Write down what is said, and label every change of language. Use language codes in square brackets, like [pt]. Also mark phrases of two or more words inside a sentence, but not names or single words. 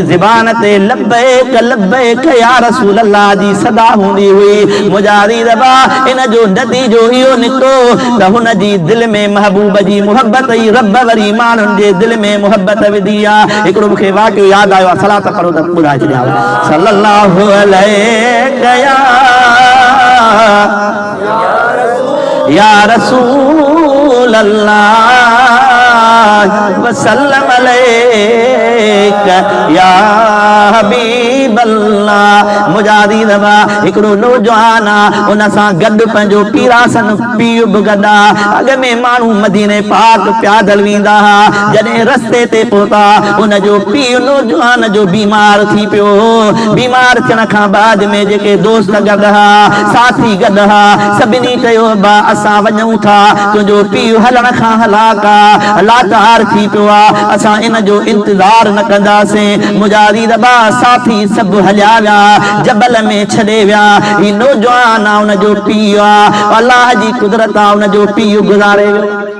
[sd] ज़बान ते [ar] لبيك يا رسول الله [sd] जी सदा हूंदी हुई मुजादी रबा इन जो नतीजो इहो निकितो त हुन जी दिल में महबूब जी मोहब्बत ही रब वरी माण्हुनि जे दिल में मोहब्बत विधी आहे हिकिड़ो मूंखे वाक़ियो यादि आयो आहे सलात पढ़ो त ॿुधाए [ar] صلى الله عليه يا رسول الله وسلم عليك يا حبيب الله [sd] मुजादी रबा हिकिड़ो नौजवान उन सां गॾु पंहिंजो पीरासन पीउ बि गॾा अॻ में माण्हू मदीने पाक पैदल वेंदा हुआ जॾहिं रस्ते ते पहुता उन जो पीउ नौजवान जो बीमार थी पियो बीमार थियण खां बाद में जेके दोस्त गॾु हुआ साथी गॾु हुआ सभिनी चयो बा असां वञूं था तुंहिंजो पीउ हलण खां हलाक आहे लाचार थी पियो आहे असां इन जो इंतज़ार न कंदासीं मुजादी रबा साथी सभु हलिया विया जबल में छॾे विया ही नौजवान आहे उन जो पीउ आहे अल्लाह जी कुदरत आहे उन जो पीउ गुज़ारे वियो